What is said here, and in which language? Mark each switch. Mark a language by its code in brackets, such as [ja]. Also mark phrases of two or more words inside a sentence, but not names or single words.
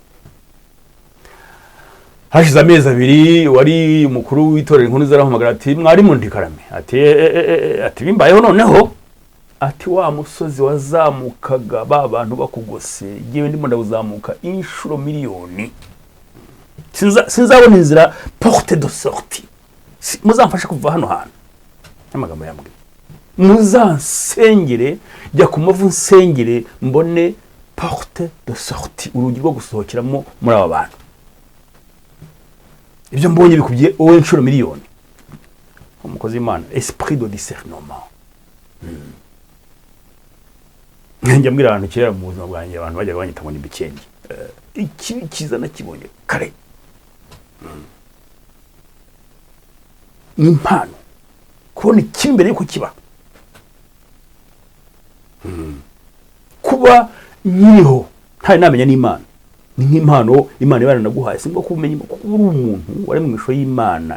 [rw] Hashize amezi abiri wari umukuru w'itorero inkuru zarahamagara ati mwarimu Ndikarame ati bimbayeho noneho ati wa musozi wazamukaga ba bantu bakugose giye ndimo ndabuzamuka inshuro miliyoni sinzabona inzira [fr] porte de sortie [rw] muzamfasha kuva hano hantu. Amagambo yambwiye muzansengere jya ku mavu nsengere mbone [fr] porte de sortie [rw] urugi rwo gusohokeramo muri aba bantu. Ibyo mbonye bikubye wowe inshuro miliyoni. Umukozi w'Imana [fr] esprit de discernement. [rw] Njya mbwira abantu kera mu buzima bwanjye abantu bajya banyita ngo ni bikenge. Ikibi kiza nakibonye kare. Ni impano kubona ikibi mbere yuko kiba. Kuba nyiriho ntari namenya n'Imana ni nk'impano Imana yaranaguhaye simba kumenye kuko uri umuntu wari mu ishusho y'Imana.